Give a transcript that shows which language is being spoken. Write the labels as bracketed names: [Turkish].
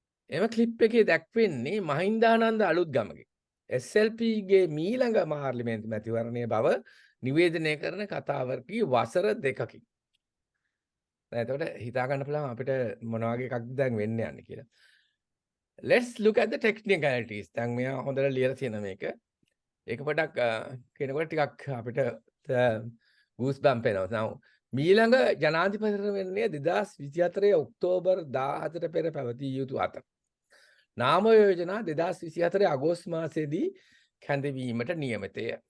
[Sinhala] එම ක්ලිප් එකේ දැක්වෙන්නේ මහින්දානන්ද අලුත්ගමගේ SLPගේ මීළඟ පාර්ලිමේන්තු මැතිවරණයේ බව නිවේදනය කරන කතාවකී වසර 2කින්. දැන් එතකොට හිතා ගන්න පුළුවන් අපිට මොන වගේ එකක්ද දැන් වෙන්න යන්නේ කියලා. [English] Let's look at the technicalities. [Sinhala] දැන් මෙයා හොඳට ලියලා තියෙන මේක. ඒක පොඩක් කියනකොට ටිකක් අපිට goosebump එනවා. මීළඟ ජනාධිපතිවරණය 2024 ඔක්තෝබර් 17ට පෙර පැවතිය යුතු අතර නාම යෝජනා 2024 අගෝස්තු මාසයේදී කැඳවීමට නියමිතය.